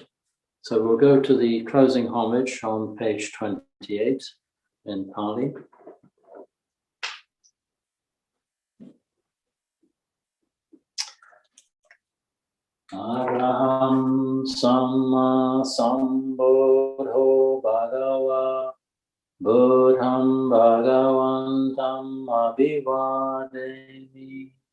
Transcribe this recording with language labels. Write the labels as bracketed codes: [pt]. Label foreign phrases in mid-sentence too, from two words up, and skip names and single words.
[en] So we'll go to the closing homage on page 28 in Pali. [pi] Araham Samma Sambuddho Bhagava Buddham Bhagavantam Abhivademi